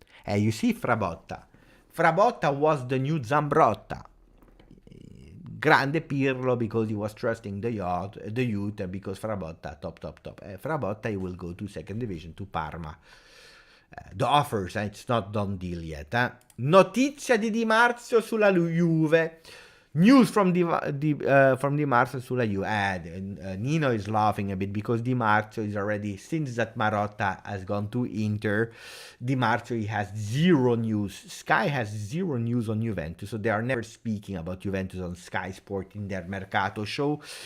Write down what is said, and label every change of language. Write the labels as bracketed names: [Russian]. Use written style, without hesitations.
[English] You see Frabotta. Frabotta was the new Zambrotta. Grande Pirlo because he was trusting the youth, and because Frabotta, top. Frabotta, he will go to 2nd division, to Parma. The offers, it's not done deal yet. [Italian] Notizia di Di Marzio sulla Juve. [English] News from Di Marzio [Italian] sulla Juve. [English] Nino is laughing a bit because Di Marzio is already, since that Marotta has gone to Inter, Di Marzio, he has zero news. Sky has zero news on Juventus, so they are never speaking about Juventus on Sky Sport in their Mercato show.